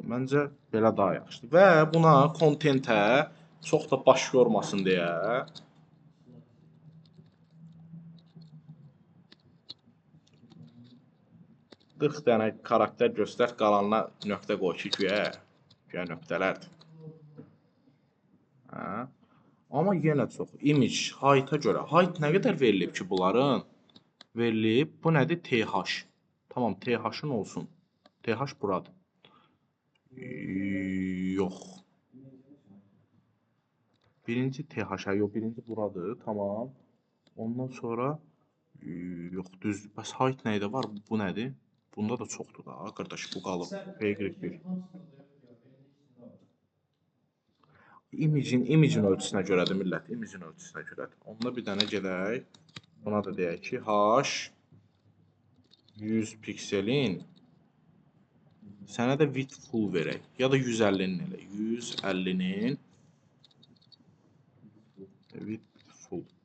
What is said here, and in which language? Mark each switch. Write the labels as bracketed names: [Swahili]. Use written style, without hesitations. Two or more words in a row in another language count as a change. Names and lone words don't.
[Azerbaijani] Məncə belə daha yaxşıdır. Və buna kontentə çox da baş yormasın deyə 40 dənə karakter göstər, qalanına nöqtə qoy ki, güya nöqtələrdir. Amma yenə çox. Image, height-a görə. Height nə qədər verilib ki, bunların? Verilib. Bu nədir? TH. Tamam, TH-ın olsun. TH buradır. Yox. Birinci TH-a, yox, birinci buradır. Tamam. Ondan sonra yox, düz. Bəs height nəydə var? Bu nədir? Bunda da çoxdur da, qardaş, bu qalıb. P-1. Image-in ölçüsünə görədir, millət. Image-in ölçüsünə görədir. Onda bir dənə gedək. Buna da deyək ki, H 100 pikselin sənə də [English] width full [Azerbaijani] verək. Ya da 150-nin elə. 150-nin [English] width full.